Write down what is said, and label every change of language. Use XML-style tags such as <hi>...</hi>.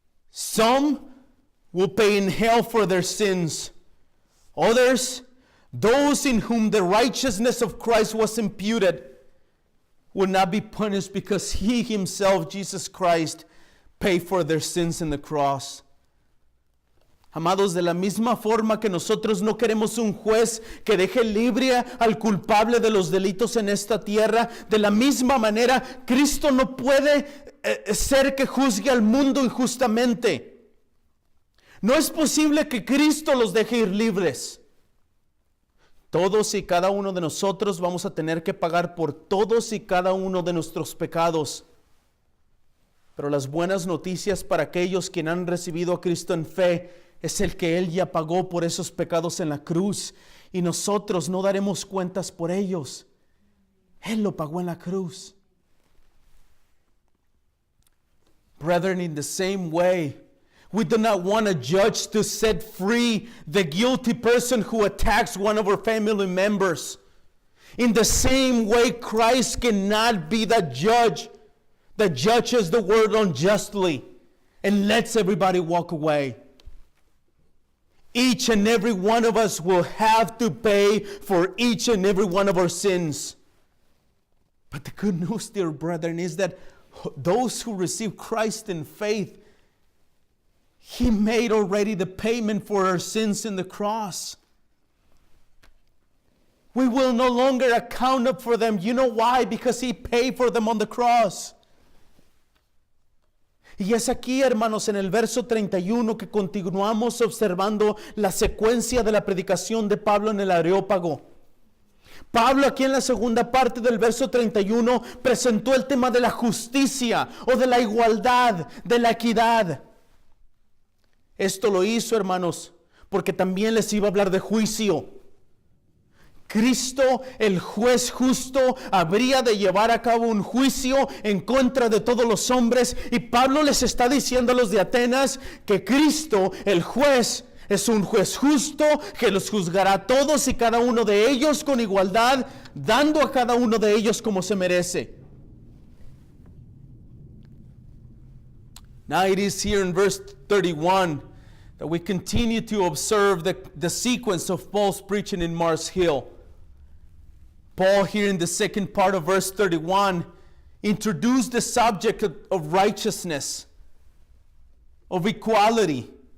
<en>Some will pay in hell for their sins. Others, those in whom the righteousness of Christ was imputed, will not be punished because he himself, Jesus Christ, paid for their sins in the cross.</en> <es>Amados, de la misma forma que nosotros no queremos un juez que deje libre al culpable de los delitos en esta tierra, de la misma manera, Cristo no puede ser que juzgue al mundo injustamente. No es posible que Cristo los deje ir libres. Todos y cada uno de nosotros vamos a tener que pagar por todos y cada uno de nuestros pecados. Pero las buenas noticias para aquellos que han recibido a Cristo en fe es el que Él ya pagó por esos pecados en la cruz y nosotros no daremos cuentas por ellos. Él lo pagó en la cruz.</es> <en>Brethren, in the same way, we do not want a judge to set free the guilty person who attacks one of our family members. In the same way, Christ cannot be the judge that judges the world unjustly and lets everybody walk away. Each and every one of us will have to pay for each and every one of our sins. But the good news, dear brethren, is that those who receive Christ in faith, He made already the payment for our sins in the cross. We will no longer account up for them. You know why? Because He paid for them on the cross.</en> <es>Y es aquí, hermanos, en el verso 31 que continuamos observando la secuencia de la predicación de Pablo en el Areópago. Pablo aquí en la segunda parte del verso 31 presentó el tema de la justicia o de la igualdad, de la equidad. Esto lo hizo, hermanos, porque también les iba a hablar de juicio. Cristo, el juez justo, habría de llevar a cabo un juicio en contra de todos los hombres. Y Pablo les está diciendo a los de Atenas que Cristo, el juez, es un juez justo que los juzgará a todos y cada uno de ellos con igualdad, dando a cada uno de ellos como se merece.</es> <en>Now it is here in verse 31 that we continue to observe the sequence of Paul's preaching in Mars Hill. Paul here in the second part of verse 31 introduced the subject of righteousness, of equality.</en>